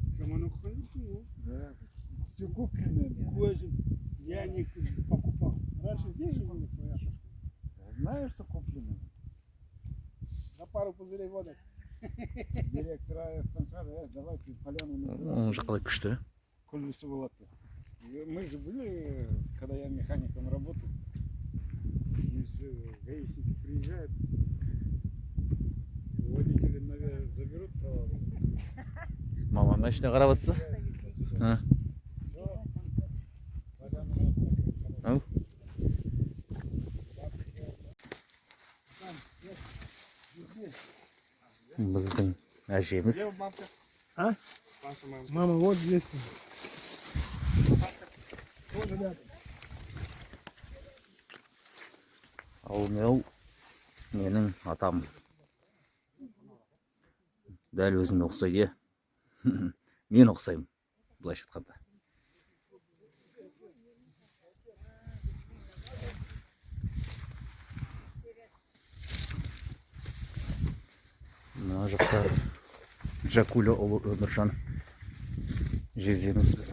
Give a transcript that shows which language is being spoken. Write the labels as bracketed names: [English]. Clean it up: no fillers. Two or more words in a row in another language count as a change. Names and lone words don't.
[Kazakh] Роман оқыған жоқсың ғой? [Russian] Да, все куплено. [Kazakh] Көзім, [Russian] я не покупал. Раньше здесь же была своя шашка. Знаю, что куплено. На пару пузырей водок. [Kazakh] Директор айтқан шығар, [Russian] давайте поляну. [Kazakh] Оң жаққа күшті. Күллісі болады. [Russian] Мы же были, когда я механиком работал, если гаишники приезжают, водители, наверное, заберут права. [Kazakh] Мамам машина қарап жатса. Ау. Біздің әжеміз. [Russian] А? Мама, вот здесь. Вот рядом. [Kazakh] Ал мынау менің атам. Дәл өзіме ұқсайды. Мен ұқсаймын, былайша айтқанда. Мына жақта Джакуля ұлы Өміржан жездеміз біз.